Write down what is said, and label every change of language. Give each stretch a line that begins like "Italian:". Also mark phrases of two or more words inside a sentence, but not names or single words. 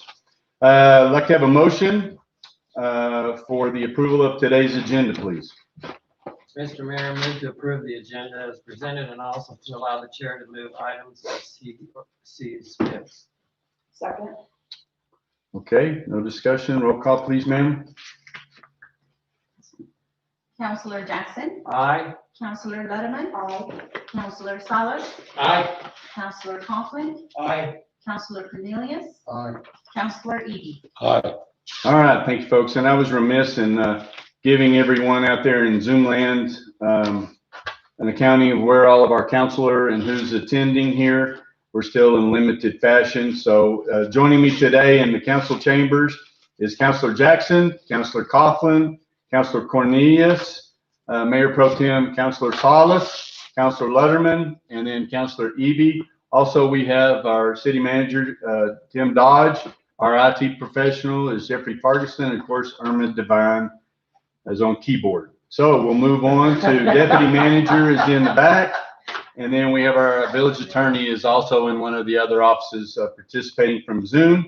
English: I'd like to have a motion for the approval of today's agenda, please. Mr. Mayor, move to approve the agenda as presented and also to allow the chair to move items as he sees fit. Second. Okay, no discussion. Roll call, please, ma'am. Councilor Jackson. Aye. Councilor Letterman. Aye. Councilor Salas. Aye. Councilor Coughlin. Aye. Councilor Cornelius. Aye. Councilor Eby. Aye. All right, thank you, folks. And I was remiss in giving everyone out there in Zoom land an accounting of where all of our counselor and who's attending here. We're still in limited fashion. So joining me today in the council chambers is Councilor Jackson, Councilor Coughlin, Councilor Cornelius, Mayor Pro Tem Councilor Salas, Councilor Letterman, and then Councilor Eby. Also, we have our city manager, Tim Dodge. Our IT professional is Jeffrey Ferguson, and of course, Irma Devine is on keyboard. So we'll move on to deputy manager is in the back. And then we have our village attorney is also in one of the other offices participating from Zoom.